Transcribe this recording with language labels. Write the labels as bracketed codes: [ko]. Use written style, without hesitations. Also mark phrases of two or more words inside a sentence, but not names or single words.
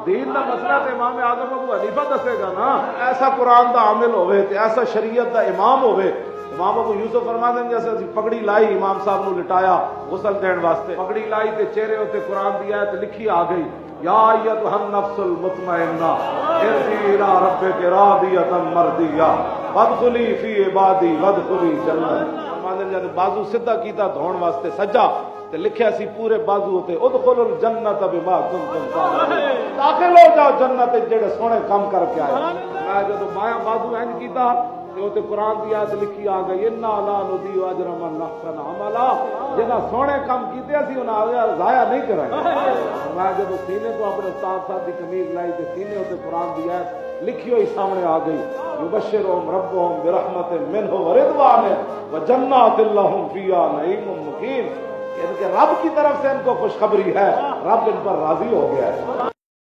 [ur] دین کا مسئلہ تو امام اعظم ابو حنیفہ دسے گا نا۔ ایسا قرآن کا عامل [pa] ہووے تے [ur] ایسا شریعت کا امام ہووے. امام ابو یوسف فرماتے ہیں جیسے پگڑی لائی امام صاحب کو لٹایا غسل دینے واسطے, [pa] پگڑی لائی تے چہرے اتے قرآن دی آیت لکھی آ گئی, [ar] يا أيها النفس المطمئنة ارجعي إلى ربك راضية مرضية وادخلي في عبادي وادخلي جنة. [pa] جب بازو سدھا کیتا دھون واسطے سجا تے لکھیا سی پورے بازو تے [ar] ادخلوا الجنة بما كنتم تعملون, [ur] داخل ہو جاؤ جنت [pa] جیہڑے سوہنے کام کرکے آئے. میں جب مایا بازو اینج کیتا تے قرآن کی آیت لکھی آ گئی, [ar] إنا لا نضيع أجرا من أحسن عملا, [pa] جنہاں سوہنے کام کیتے اسیں اوہناں ضائع نہیں کراں گے. میں جب سینے تو اپنے استاد صاحب کی قمیض لائی تو سینے اتے قرآن کی آیت لکھی ہوئی سامنے آ گئی, [ar] يبشرهم ربهم برحمة منه ورضوان وجنات لهم فيها نعيم مقيم. [ur] ان کے رب کی طرف سے ان کو خوشخبری ہے، رب ان پر راضی ہو گیا ہے.